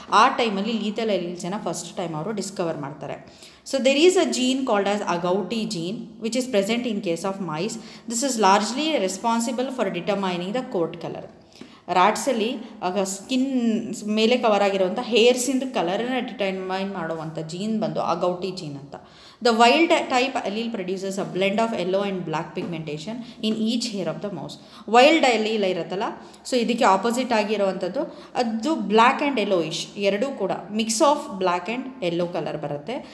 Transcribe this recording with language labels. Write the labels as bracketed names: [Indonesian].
[Kannada] ಆ ಟೈಮಲ್ಲಿ ಲೀಥಲ್ ಅಲೀಲ್ಸನ್ನು first time ಅವರು ಡಿಸ್ಕವರ್ ಮಾಡ್ತಾರೆ. [English] So there is a gene called as agouti gene which is present in case of mice. This is largely responsible for determining the coat color. [Kannada] ರ್ಯಾಟ್ಸಲ್ಲಿ skin ಮೇಲೆ cover ಆಗಿರುವಂಥ ಹೇರ್ಸಿಂದ ಕಲರನ್ನು determine ಮಾಡುವಂಥ gene ಬಂದು ಅಗೌಟಿ gene ಅಂತ. [English] The wild type allele produces a blend of yellow and black pigmentation in each hair of the mouse. [Kannada] Wild allele ಇರುತ್ತಲ್ಲ, so ಇದಕ್ಕೆ opposite ಆಗಿರುವಂಥದ್ದು ಅದು black and yellowish, ಎರಡೂ ಕೂಡ [English] mix of black and yellow [Kannada] colour ಬರುತ್ತೆ.